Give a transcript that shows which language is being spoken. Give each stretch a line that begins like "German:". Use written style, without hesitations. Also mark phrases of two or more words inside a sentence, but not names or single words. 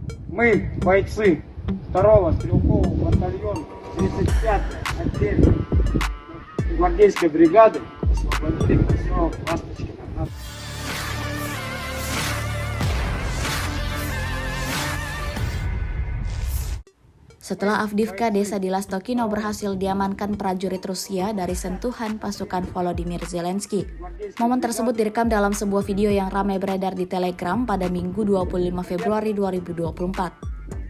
Russian: Мы, бойцы 2-го стрелкового батальона 35-й отдельной гвардейской бригады, освободили поселок Ласточкино.
Indonesian: Setelah Avdiivka, desa di Lastokino berhasil diamankan prajurit Rusia dari sentuhan pasukan Volodymyr Zelensky. Momen tersebut direkam dalam sebuah video yang ramai beredar di Telegram pada Minggu 25 Februari 2024.